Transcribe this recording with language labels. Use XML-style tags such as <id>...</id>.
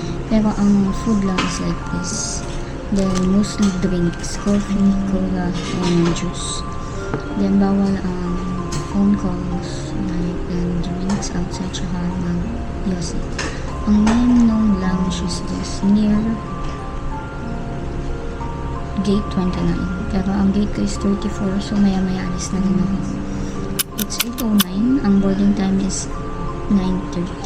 <tl>Pero ang</tl> <en>food lang is like this. Then, mostly drinks, coffee, cola, and juice. Then,</en> <tl>bawal ang</tl> <en>phone calls, like, and drinks outside,</en> <tl>tsaka ng yosi.</tl> <en>Ang name ng lounge is this, near gate 29.</en> <tl>Pero ang gate ko is 34, so maya-maya alis na rin ako.</tl> <en>It's 8:09, ang boarding time is 9:30.</en>